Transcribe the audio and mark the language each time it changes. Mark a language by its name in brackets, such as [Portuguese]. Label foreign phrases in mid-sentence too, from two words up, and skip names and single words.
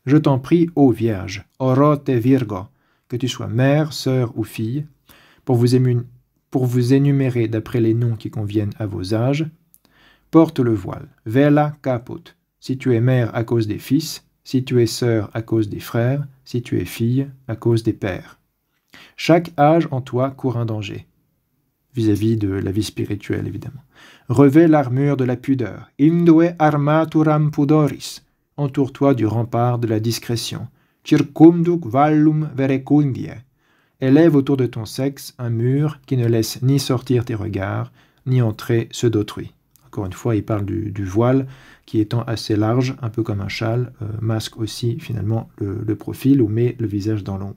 [French] Je t'en prie, ô Vierge, [Latin] orote Virgo, [French] que tu sois mère, sœur ou fille, pour vous énumérer d'après les noms qui conviennent à vos âges, porte le voile, [Latin] vela caput, [French] si tu es mère à cause des fils, si tu es sœur à cause des frères, si tu es fille à cause des pères. Chaque âge en toi court un danger, vis-à-vis de la vie spirituelle évidemment. Revêt l'armure de la pudeur, [Latin] indue armaturam pudoris, [French] entoure-toi du rempart de la discrétion, [Latin] circumduc vallum verecundie, [French] élève autour de ton sexe un mur qui ne laisse ni sortir tes regards, ni entrer ceux d'autrui. Encore une fois, il parle du voile qui étant assez large, un peu comme un châle, masque aussi finalement le profil ou met le visage dans l'ombre.